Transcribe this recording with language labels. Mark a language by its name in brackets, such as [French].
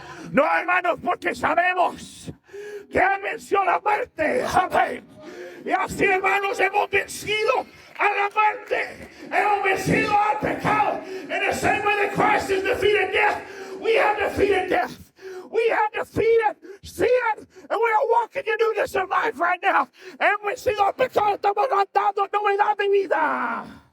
[Spanish] No, hermanos, porque sabemos que Él venció la muerte. Amén. Y así, hermanos, hemos vencido a la muerte. Hemos vencido al pecado. [English] In the same way that Christ has defeated death, we have defeated death. We have defeated sin, and we are walking in newness of life right now. [Spanish] Hemos vencido al pecado, estamos andando novedad de vida.